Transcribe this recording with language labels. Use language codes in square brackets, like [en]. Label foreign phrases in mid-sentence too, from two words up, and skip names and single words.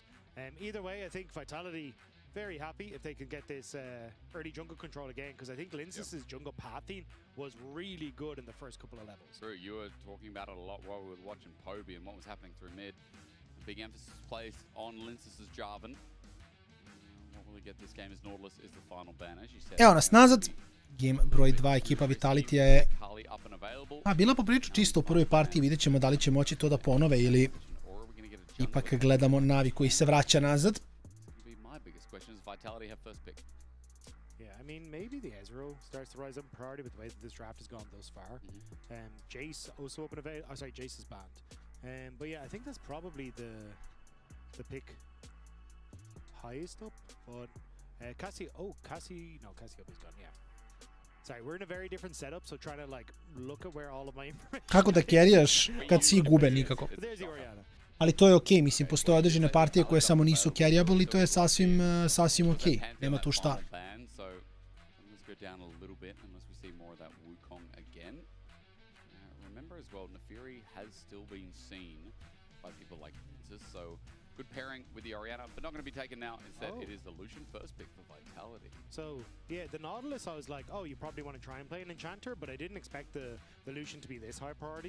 [en] Either way, I think Vitality very happy if they can get this early jungle control again, because I think Linsys' jungle pathing was really good in the first couple of levels. True, you were talking about it a lot while we were watching Poby and what was happening through mid. Big emphasis placed on Linsys' Jarvan. What will we get this game as Nautilus is the final ban, as you said. [sr] Evo nas nazad. Game broj 2, ekipa Vitalitija je bila poprilično čisto u prvoj partiji, vidjet ćemo da li će moći to da ponove ili ipak gledamo Navi koji se vraća nazad. [en] Yeah, I mean, maybe the Ezreal starts to rise up in priority with the way that this draft has gone thus far. Jace also open avail. Oh, sorry, Jace is banned. But yeah, I think that's probably the pick highest up. But Cassiopea's gone. Yeah. Sorry, we're in a very different setup, so trying to like look at where all of my information. [sr] Kako da carrijaš kad svi gube nikako? [en] There's the Orianna. [sr] Ali to je okej, mislim, postoje određene partije koje samo nisu carryable i to je sasvim okej. Nema tu šta. [en] Good pairing with the Orianna, but not going to be taken now. Instead, it is the Lucian first pick for Vitality. So, yeah, the Nautilus, I was like, oh, you probably want to try and play an Enchanter, but I didn't expect the Lucian to be this high priority.